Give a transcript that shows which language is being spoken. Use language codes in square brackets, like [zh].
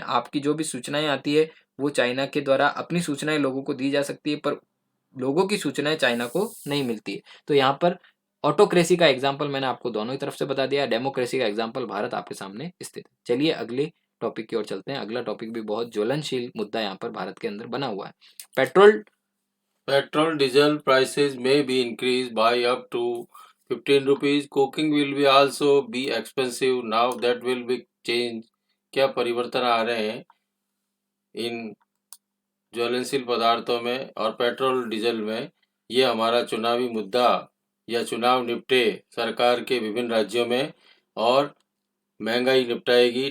[hi] आपकी जो भी सूचनाएं आती है वो चाइना के द्वारा अपनी सूचनाएं लोगों को दी जा सकती है, पर लोगों की सूचनाएं चाइना को नहीं मिलती है। तो यहाँ पर ऑटोक्रेसी का एग्जाम्पल मैंने आपको दोनों ही तरफ से बता दिया, डेमोक्रेसी का एग्जाम्पल भारत आपके सामने स्थित है। चलिए अगले टॉपिक की ओर चलते हैं। अगला टॉपिक भी बहुत ज्वलनशील मुद्दा यहाँ पर भारत के अंदर बना हुआ है। [en] Petrol diesel prices may be increased by up to 15 rupees. Cooking will be also be expensive. Now that will be change. [hi] क्या परिवर्तन आ रहे हैं इन ज्वलनशील पदार्थों में और पेट्रोल डीजल में? ये हमारा चुनावी मुद्दा या चुनाव निपटे सरकार के विभिन्न राज्यों में, और महंगाई निपटाएगी।